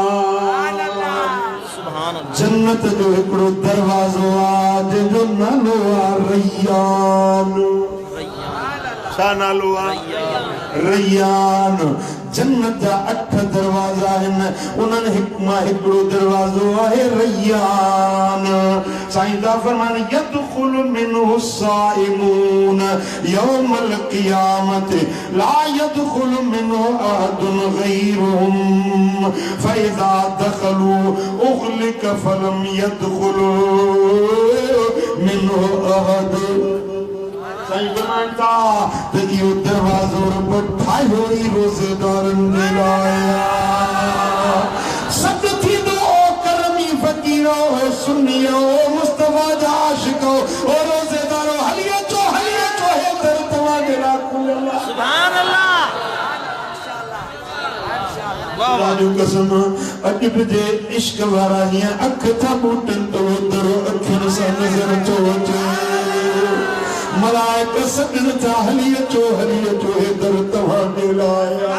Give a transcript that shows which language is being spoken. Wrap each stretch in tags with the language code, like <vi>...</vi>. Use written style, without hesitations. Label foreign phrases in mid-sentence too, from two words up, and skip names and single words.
<sd>जन्नत जो हिकड़ो दरवाजो आहे जो नालो आहे रय्यान छा नालो आहे रय्यान जन्नत जा 8 दरवाजा आहिनि उन्हनि हिकड़ो दरवाजो आहे रय्यान साईं दा फरमान</sd> <ar>يدخل منه الصائمون يوم القيامة لا يدخل منه أحد غيرهم فإذا دخلوا أغلق فلم يدخل منه أحد</ar> <sd>साईं फरमाता त इहो दरवाज़ो रब ठाहियो ई रोज़ेदारनि जे लाइ सद थींदो करमी फ़क़ीरो सुन्नीओ मुस्तफ़ा जा आशिको ओ रोज़ेदारो हली अचो हे दर तव्हांजे लाइ खुलियल आहे</sd> <ar>سبحان الله</ar> <sd>वाह जो कसम अॼु बि जे इश्क वारा हीअं अख था ॿूटनि त उहो दर अखियुनि सां नज़र थो अचे मलाइक सजन था हली अचो हे दर तव्हांजे लाइ</sd>